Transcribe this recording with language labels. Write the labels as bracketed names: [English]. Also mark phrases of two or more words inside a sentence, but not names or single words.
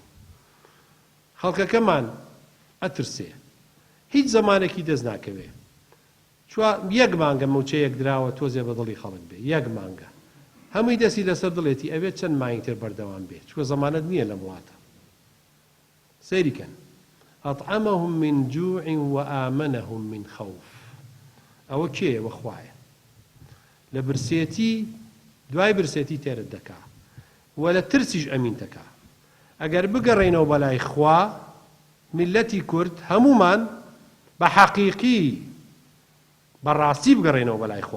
[Central Kurdish] خەڵکەکەمان ئەترسێ هیچ زەمانێکی دەست ناکەوێ. یەک مانگە موچەیەک دراوە تۆزێ بە دڵی خەڵک بێ یەک مانگە هەمووی دەستی لەسەر دڵێتی ئەوێت چەند مانگی تر بەردەوام بێت چوە زەمانەت نییە لە وڵاتە. [Arabic] سەیریکەن ئەطعەمەهم من جوع وآمنهم من خوف. [Central Kurdish] ئەوە کێیە وە خوایە لە برسێتی دوای برسێتی تێرت دەکا و لە ترسیش ئەمین دەکا. ئەگەر بگەڕێنەوە بەلای خوا میلەتی کورد هەمومان بە حەقیقی بەڕاستی بگەڕێنەوە بەلای خوا.